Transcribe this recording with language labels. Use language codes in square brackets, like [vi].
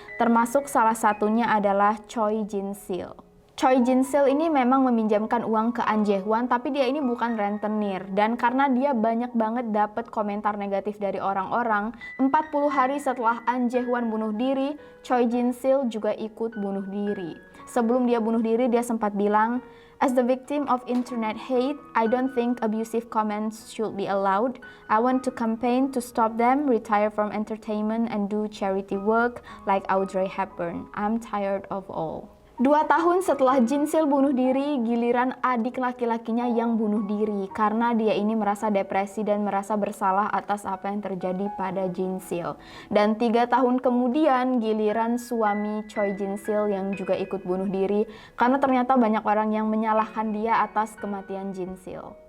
[id] Termasuk salah satunya adalah Choi Jin-sil. Choi Jin-sil ini memang meminjamkan uang ke An Jae-hwan, tapi dia ini bukan rentenir. Dan karena dia banyak banget dapat komentar negatif dari orang-orang, 40 hari setelah An Jae-hwan bunuh diri, Choi Jin-sil juga ikut bunuh diri. Sebelum dia bunuh diri, dia sempat bilang, [en] "As the victim of internet hate, I don't think abusive comments should be allowed. I want to campaign to stop them, retire from entertainment, and do charity work like Audrey Hepburn. I'm tired of all." [id] 2 tahun setelah Jin-sil bunuh diri, giliran adik laki-lakinya yang bunuh diri karena dia ini merasa depresi dan merasa bersalah atas apa yang terjadi pada Jin-sil. Dan 3 tahun kemudian giliran suami Choi Jin-sil yang juga ikut bunuh diri karena ternyata banyak orang yang menyalahkan dia atas kematian Jin-sil.